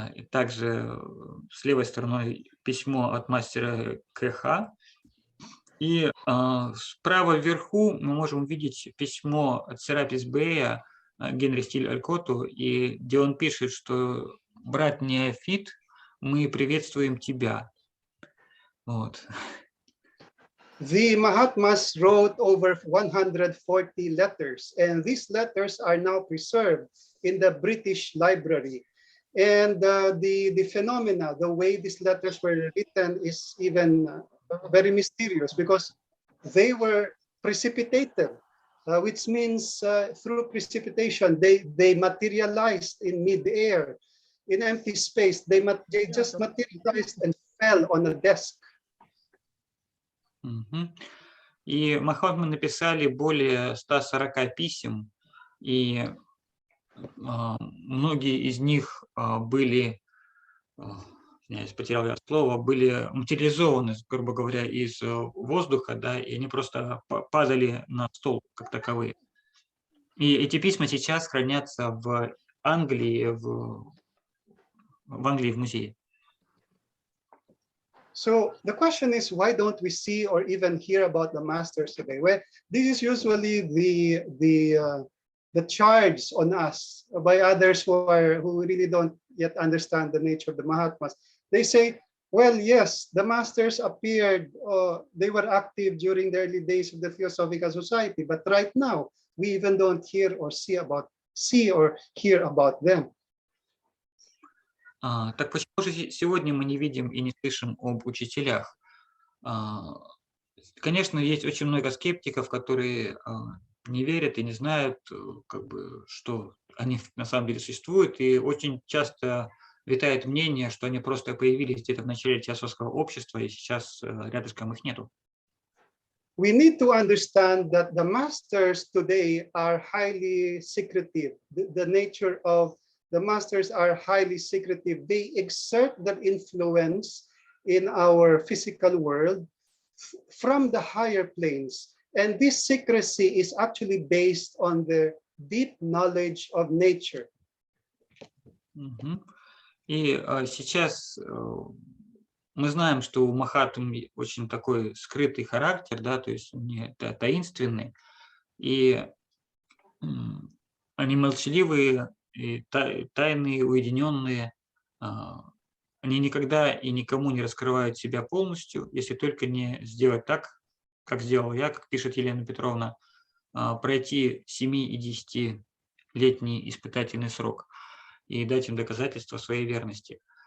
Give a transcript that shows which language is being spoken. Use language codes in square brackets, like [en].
[ru] Также с левой стороны письмо от мастера КХ. И справа вверху мы можем увидеть письмо от Серапис Бэя Генри Стиль Алькоту, где он пишет, что «Брат Неофит, мы приветствуем тебя». Вот. [en] The Mahatmas wrote over 140 letters, and these letters are now preserved in the British Library. And the phenomena, the way these letters were written is even very mysterious because they were precipitated, which means through precipitation, they materialized in mid-air, in empty space. They just materialized and fell on a desk. [ru] И Махатмы написали более 140 писем, и многие из них были, я потерял слово, были материализованы, грубо говоря, из воздуха, да, и они просто падали на стол как таковые. И эти письма сейчас хранятся в Англии, в музее. [en] So the question is, why don't we see or even hear about the masters today? Well, this is usually the charge on us by others who really don't yet understand the nature of the Mahatmas. They say, well, yes, the masters appeared, they were active during the early days of the Theosophical Society, but right now we even don't hear or see or hear about them. [ru] Так почему же сегодня мы не видим и не слышим об учителях? Конечно, есть очень много скептиков, которые не верят и не знают, как бы, что они на самом деле существуют, и очень часто витает мнение, что они просто появились где-то в начале теософского общества, и сейчас рядышком их нету. [en] We need to understand that the masters today are highly secretive. The nature of the masters are highly secretive. They exert their influence in our physical world from the higher planes. And this secrecy is actually based on the deep knowledge of nature. [ru] И сейчас мы знаем, что у Махатм очень такой скрытый характер, да, то есть они таинственный, и они молчаливые, и тайные, уединенные, они никогда и никому не раскрывают себя полностью, если только не сделать так, как сделал я, как пишет Елена Петровна, пройти 7- и 10-летний испытательный срок и дать им доказательства своей верности.